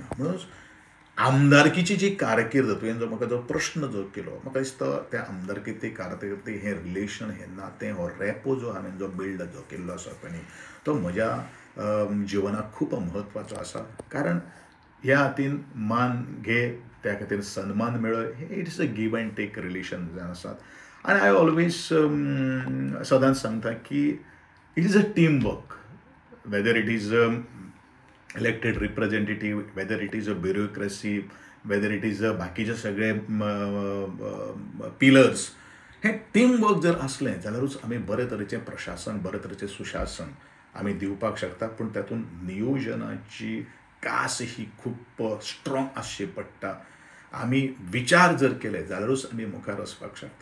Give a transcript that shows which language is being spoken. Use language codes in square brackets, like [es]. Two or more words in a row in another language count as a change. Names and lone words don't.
[kok] म्हणून आमदारकीची जी कारकीर्द, तुवें जो म्हाका जो प्रश्न जो केलो, म्हाका दिसता त्या आमदारकी कारकिर्दी हें रिलेशन, हें नातें, हो रेपो जो हांवें जो बिल्ड जो केल्लो आसा पळय तो म्हज्या जिवनाक खूब म्हत्वाचो आसा. कारण ह्या हातीन मान घे, त्या खातीर सन्मान मेळय, [en] it is a give and take relation [kok] जावन आसात. आनी हांव ऑलवेज सदांच सांगता की [en] it is a team work, whether it is elected representative, whether it is a bureaucracy, whether it is [kok] बाकीचे सगळे पिलर्स, हें [en] team work [kok] जर असलें जाल्यारूच आमी बरे तरेचें प्रशासन, बरे तरेचें सुशासन आमी दिवपाक शकता. पूण तातूंत नियोजनाची कास ही खूब स्ट्रॉंग आसची पडटा. आमी विचार जर केले जाल्यारूच आमी मुखार वचपाक शकता.